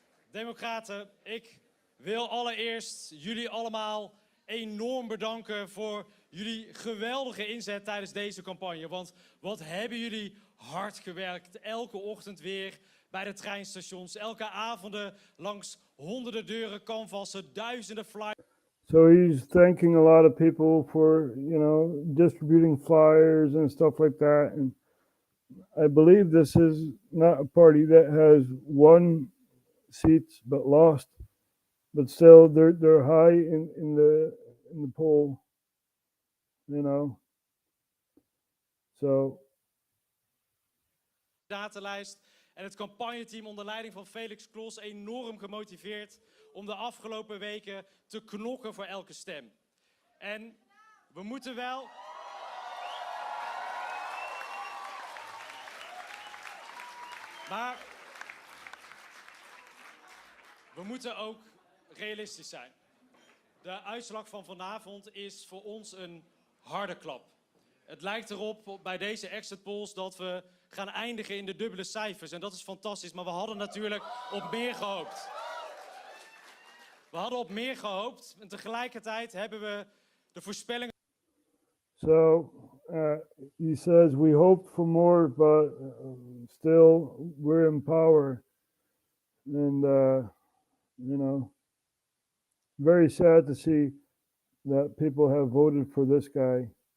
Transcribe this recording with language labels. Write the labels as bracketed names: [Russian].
[Dutch] Democraten, ik wil allereerst jullie allemaal enorm bedanken voor jullie geweldige inzet tijdens deze campagne. Want wat hebben jullie hard gewerkt. Elke ochtend weer bij de treinstations. Elke avonden langs honderden deuren, canvassen, duizenden flyers. [English] So he's thanking a lot of people for, you know, distributing flyers and stuff like that. And I believe this is not a party that has won seats but lost, but still they're high in the poll, you know. So. [Dutch] Datalijst en het campagneteam onder leiding van Felix Klos enorm gemotiveerd om de afgelopen weken te knokken voor elke stem. En we moeten wel. Maar we moeten ook realistisch zijn. De uitslag van vanavond is voor ons een harde klap. Het lijkt erop bij deze exit polls dat we gaan eindigen in de dubbele cijfers. En dat is fantastisch, maar we hadden natuurlijk op meer gehoopt. We hadden op meer gehoopt en tegelijkertijd hebben we de voorspellingen. [English] So he says we hoped for more, but still we're in power. And, you know, very sad to see that people have voted for this guy.